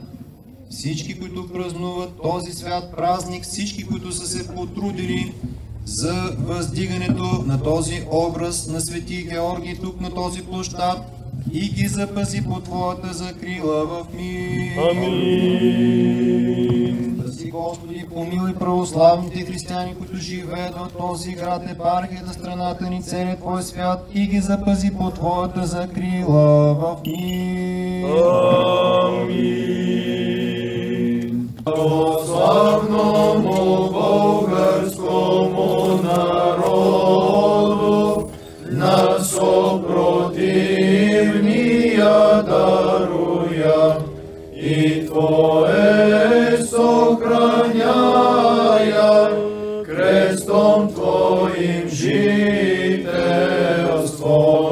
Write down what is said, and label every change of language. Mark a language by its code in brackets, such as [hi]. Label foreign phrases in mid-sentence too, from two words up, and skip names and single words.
[bg] Всички, които празнуват този свят празник, всички, които са се потрудили за въздигането на този образ на свети Георги тук на този площад и ги запази по Твоята закрила в мир. Амин. [cu] Спаси, Господи, помилуй [bg] православните християни, които живеят в този град, епархията, страната ни, целият Твой свят и ги запази по Твоята закрила в мир. Амин. [cu] Православному българскому народу на съпротивния даруя и Твое сохраняя крестом Твоим жителство.